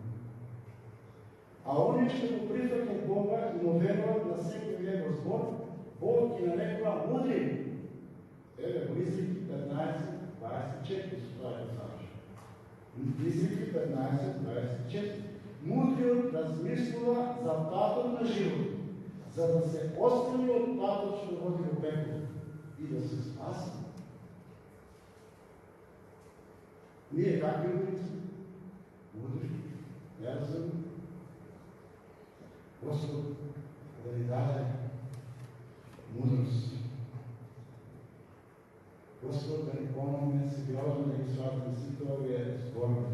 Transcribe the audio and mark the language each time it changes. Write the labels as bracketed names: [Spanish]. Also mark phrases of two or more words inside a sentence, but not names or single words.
[Macedonian] А оние што го прифаќаат Бога и му веруваат на секој негов збор, Бог ги нарекува мудри. Еве во Изреки 15:24 се тоа е завршено. [Bulgarian] Изреки 15:24. Мудрият размислува за пътя на живота, за да се отстрани от пътя, що води до пекло и да се спаси. Ние как мудрите? Мудри. Неразумни. Господ да ни даде мудрост. Господ да ни помогне сериозно да изследваме всичките сборни.